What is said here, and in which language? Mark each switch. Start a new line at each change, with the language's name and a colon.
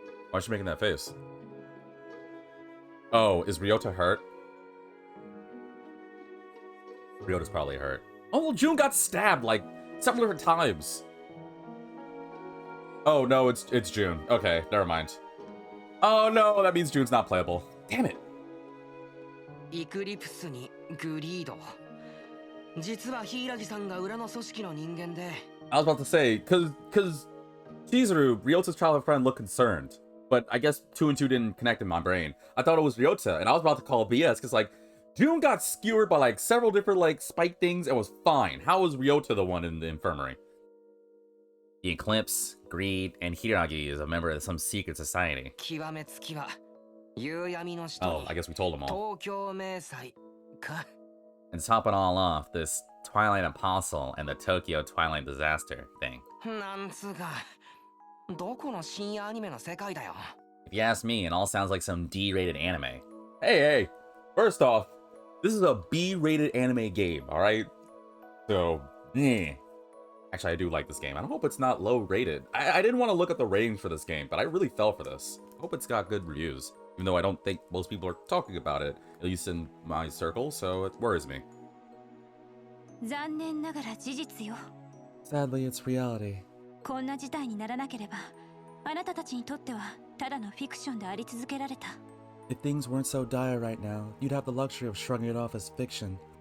English: Why is she making that face? Oh, is Ryota hurt? Ryota's probably hurt. Oh, well, June got stabbed like several different times. Oh no, it's June. Okay, never mind. Oh no, that means June's not playable. Damn it.
Japanese: イクリプスにグリード。実は柊さんが裏の組織の人間で。
English: I was about to say, cause Chizuru, Ryota's childhood friend, looked concerned. But I guess 2 and 2 didn't connect in my brain. I thought it was Ryota, and I was about to call BS, because, like, June got skewered by, like, several different, like, spike things and was fine. How was Ryota the one in the infirmary? The Eclipse, Greed, and Hiragi is a member of some secret society.
Japanese: 極めつきは夕闇の下
English: Oh,
Japanese: に
English: I guess we told them all.
Japanese: 東京迷彩か。
English: And topping all off, this Twilight Apostle and the Tokyo Twilight Disaster thing.
Japanese: なんつうか、どこの深夜アニメの世界だよ。
English: If you ask me, it all sounds like some D-rated anime. Hey, first off, this is a B-rated anime game, alright? So, Actually, I do like this game. I hope it's not low-rated. I didn't want to look at the ratings for this game, but I really fell for this. I hope it's got good reviews, even though I don't think most people are talking about it, at least in my circle, so it worries me.
Japanese: 残念ながら事実よ。
English: Sadly, it's reality.
Japanese: こんな事態にならなければ、あなたたちにとってはただのフィクションであり続けられた。
English: If things weren't so dire right now, you'd have the luxury of shrugging it off as fiction.